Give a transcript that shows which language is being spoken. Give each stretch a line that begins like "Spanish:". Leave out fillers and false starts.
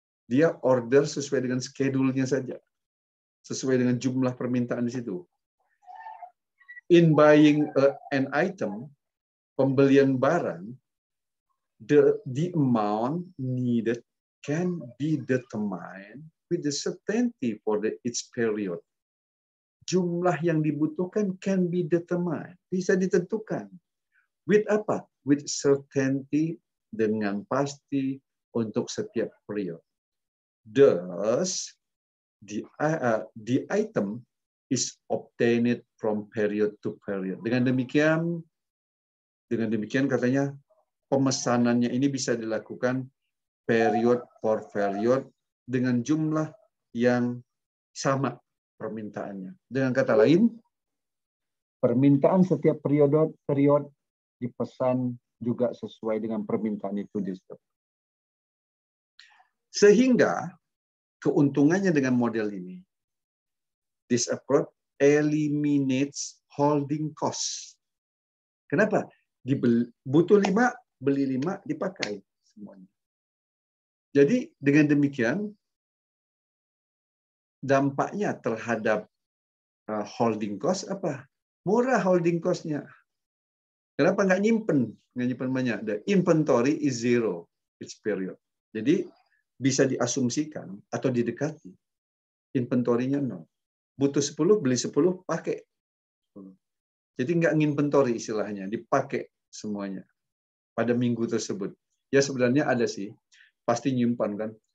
Indonesian: Dia order sesuai dengan schedule-nya saja, sesuai dengan jumlah permintaan di situ.
English: In buying an item,
Indonesian: pembelian barang,
English: the amount needed can be determined with the certainty for each period.
Indonesian: Jumlah yang dibutuhkan
English: can be determined,
Indonesian: bisa ditentukan. With apa?
English: With certainty,
Indonesian: dengan pasti untuk setiap period.
English: Thus, the item is obtained from period to period.
Indonesian: Dengan demikian katanya pemesanannya ini bisa dilakukan
English: period for period
Indonesian: dengan jumlah yang sama permintaannya. Dengan kata lain, permintaan setiap period dipesan juga sesuai dengan permintaan itu. Sehingga keuntungannya dengan model ini,
English: this approach eliminates holding cost.
Indonesian: Kenapa? Butuh 5, beli 5, dipakai semuanya. Jadi dengan demikian, dampaknya terhadap holding cost apa? Murah holding cost-nya. Kenapa nggak nyimpen? Nggak nyimpen banyak.
English: The inventory is zero each period.
Indonesian: Jadi bisa diasumsikan atau didekati. Inventory-nya 0. Butuh 10, beli 10, pakai. Jadi nggak nginventory istilahnya, dipakai semuanya pada minggu tersebut. Ya sebenarnya ada sih, pasti nyimpan kan.